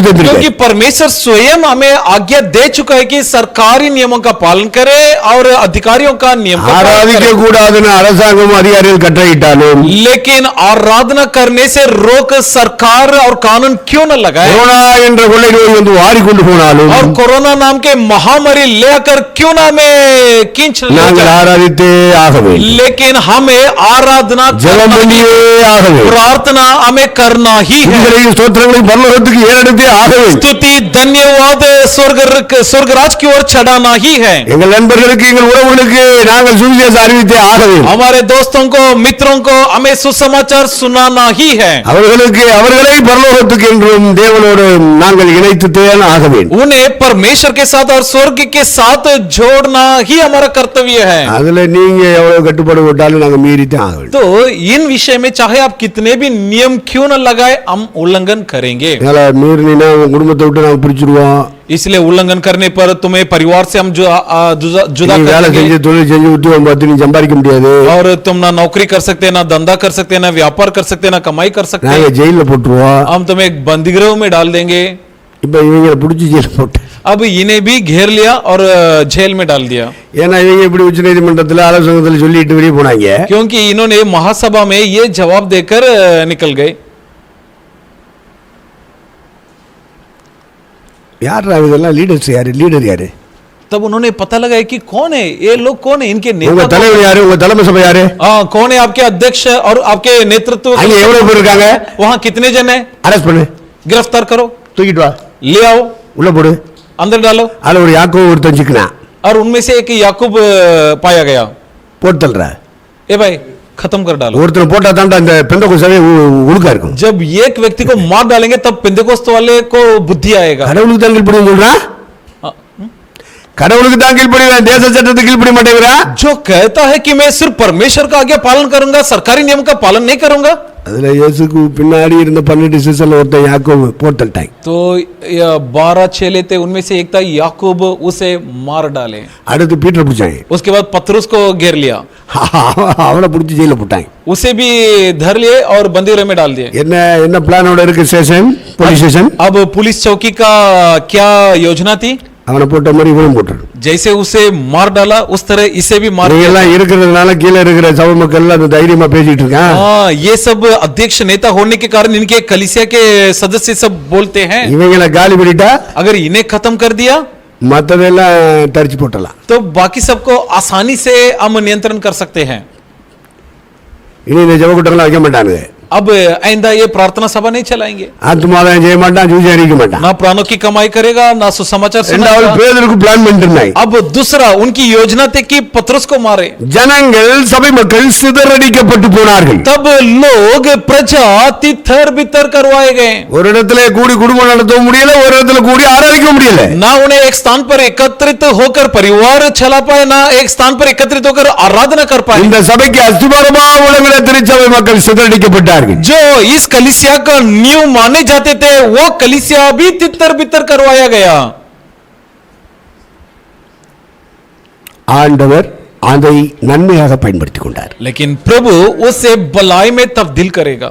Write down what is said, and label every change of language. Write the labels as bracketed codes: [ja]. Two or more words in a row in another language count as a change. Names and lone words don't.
[hi] क्योंकि [ta] தந்திருக்காரு. [hi] परमेश्वर स्वयं हमें आज्ञा दे चुका है कि सरकारी नियमों का पालन करे और अधिकारियों का नियम का पालन [ta] ஆராதிக்க [hi] करे। [ta] கூடாதுன்னு அரசாங்கம் அதிகாரிகள் கட்டளையிட்டாலும், [hi] लेकिन आराधना करने से रोक सरकार और कानून क्यों न लगाए, [ta] கொரோனா என்ற கொள்ளை நோய் வந்து வாரி கொண்டு போனாலும் [hi] और कोरोना नाम के महामारी लेकर क्यों ना हमें खींच ले [ta] நாங்கள் [hi] जाए, [ta] ஆராதித்தே ஆக வேண்டும். [hi] लेकिन हमें आराधना [ta] ஜெபம் [hi] करना ही, [ta] பண்ணியே ஆக வேண்டும். [hi] प्रार्थना हमें करना ही है। [ta] துதிகளையும் ஸ்தோத்திரங்களையும் பரலோகத்துக்கு ஏறெடுத்தே ஆக வேண்டும். [hi] स्तुति धन्यवाद स्वर्गराज की ओर चढ़ाना ही है। [ta] எங்கள் நண்பர்களுக்கு, எங்கள் உறவுகளுக்கு நாங்கள் சுவிசேஷம் அறிவித்தே ஆக வேண்டும். [hi] हमारे दोस्तों को, मित्रों को हमें सुसमाचार सुनाना ही है। [ta] அவர்களை பரலோகத்துக்கு என்றும் தேவனோடு நாங்கள் இணைத்துத்தே ஆக வேண்டும். [hi] उन्हें परमेश्वर के साथ और स्वर्ग के साथ जोड़ना ही हमारा कर्तव्य है। [ta] அதுல நீங்க எவ்வளவு கட்டுப்பாடு போட்டாலும் நாங்க மீறித்தான் ஆக வேண்டும். [hi] तो इन विषय में चाहे आप कितने भी नियम क्यों न लगाए, हम उल्लंघन करेंगे। [ta] எங்களை மீறினா உங்க குடும்பத்தை விட்டு நாங்க பிரிச்சிருவோம். [hi] इसलिए उल्लंघन करने पर तुम्हें परिवार से हम जुदा [ta] நீ [hi] कर [ta] வேலை [hi] देंगे, [ta] செஞ்சு தொழில் செஞ்சு உத்தியோகம் பார்த்து நீ சம்பாதிக்க முடியாது. [hi] और तुम ना नौकरी कर सकते, ना धंधा कर सकते, ना व्यापार कर सकते, ना कमाई कर सकते। [ta] நாங்க ஜெயில போட்டுருவோம். [hi] हम तुम्हें एक बंदीगृह में डाल देंगे। [ta] இப்ப இவங்களை பிடிச்சி ஜெயில போட்டு, [hi] अब इन्हें भी घेर लिया और जेल में डाल दिया, [ta] ஏன்னா இவங்க இப்படி உச்ச நீதிமன்றத்தில் ஆலோசகத்தில் சொல்லிட்டு வெளியே போனாங்க. [hi] क्योंकि इन्होंने महासभा में ये जवाब देकर निकल गए। [ta] யார் இதெல்லாம் லீடர்ஸ்? யாரு லீடர்? யாரு? [hi] तब उन्होंने पता लगाया कि कौन है ये लोग, कौन है इनके [ta] உங்க [hi] नेता, [ta] தலைவர் யாரு? உங்க தலைமை சபை யாரு? [hi] कौन है आपके अध्यक्ष और आपके नेतृत्व, [ta] அங்க எவ்வளவு பேர் இருக்காங்க? [hi] वहां कितने जन है, [ta] அரெஸ்ட் பண்ணு, [hi] गिरफ्तार करो, [ta] தூக்கிட்டு வா, [hi] ले आओ, [ta] உள்ள போடு. [hi] अंदर डालो। [ta] அதுல ஒரு யாக்கோபு ஒருத்தன் சிக்கனா, [hi] और उनमें से एक याकूब पाया गया। [ta] போட்டு தள்ளுற. [hi] ए भाई खत्म कर डालो। [ta] ஒருத்தனை போட்டா தாண்டா அந்த பெந்தகோஸ்தே ஒழுக்கா இருக்கும். [hi] जब एक व्यक्ति को मार डालेंगे तब पेंतेकोस्त वाले को बुद्धि आएगा। [ta] கடவுளுக்கு தான் கீழ்ப்படியும் சொல்றான். கடவுளுக்கு தான் கீழ்ப்படிவேன், தேச சட்டத்துக்கு கீழ்ப்படிய மாட்டேங்கிறான். [hi] जो कहता है कि मैं सिर्फ परमेश्वर का आज्ञा पालन करूंगा, सरकारी नियम का पालन नहीं करूंगा। [ta] அதுல இயேசுக்கு பின்னாடி இருந்த 12 சிஷ்யர்ல ஒருத்தன் யாக்கோபு போட்டுட்டாங்க. [hi] तो 12 चेले थे, उनमें से एक था याकूब, उसे मार डाले. [ta] அடுத்து பீட்டர் பிடிச்சாங்க. [hi] उसके बाद पतरस को घेर लिया, [ta] அவனை பிடிச்சி ஜெயில போட்டாங்க. [hi] उसे भी धर लिए और बंदीगृह में डाल दिए. [ta] என்ன என்ன பிளானோட இருக்கு ஸ்டேஷன், [en] police station? [hi] अब पुलिस चौकी का क्या योजना थी? [ta] அவனை போட்ட மாதிரி இவனும் போட்டாரு. [hi] जैसे उसे मार डाला उस तरह इसे भी मार दिया. [ta] எல்லாம் இருக்கிறதுனால கீழே இருக்கிற சபை மக்கள் எல்லாம் அந்த தைரியமா பேசிட்டு இருக்கான். [hi] हाँ, ये सब अध्यक्ष नेता होने के कारण इनके कलीसिया के सदस्य सब बोलते हैं, [ta] இவங்களை காலி பண்ணிட்டா [hi] अगर इन्हें खत्म कर दिया [ta] மத்ததெல்லாம் தரிச்சு போட்டலாம். [hi] तो बाकी सबको आसानी से हम नियंत्रण कर सकते हैं. [ta] இனி இந்த ஜெப கூட்டம்லாம் வைக்க மாட்டானுங்க. [hi] अब आइंदा ये प्रार्थना सभा नहीं चलाएंगे, [ta] ஆத்மாதான் செய்ய மாட்டான், ஜூஜி அறிக்க மாட்டான். [hi] ना प्राणों की कमाई करेगा ना सुसमाचार [ta] ரெண்டாவது [hi] सुनाएगा. [ta] பேதருக்கு பிளான் பண்ணிட்டு இருந்தாங்க. [hi] अब दूसरा उनकी योजना थी कि पतरस को मारे. [ta] ஜனங்கள் சபை மக்கள் சிதறடிக்கப்பட்டு போனார்கள். [hi] तब लोग प्रजा तितर बितर करवाए गए, [ta] ஒரு இடத்துல கூடி குடும்பம் நடத்த முடியல, ஒரு இடத்துல கூடி ஆராதிக்க முடியல. [hi] ना उन्हें एक स्थान पर एकत्रित होकर परिवार चला पाए, ना एक स्थान पर एकत्रित होकर आराधना कर पाए. [ta] இந்த சபைக்கு அஸ்திபாரமா உலகிற திருச்சபை மக்கள் சிதறடிக்கப்பட்டார்கள். [hi] जो इस कलीसिया का नींव माने जाते थे वो कलीसिया भी तितर बितर करवाया गया. [ta] ஆண்டவர் அதை நன்மையாக பயன்படுத்திக் கொண்டார். [hi] लेकिन प्रभु उसे भलाई में तब्दील करेगा.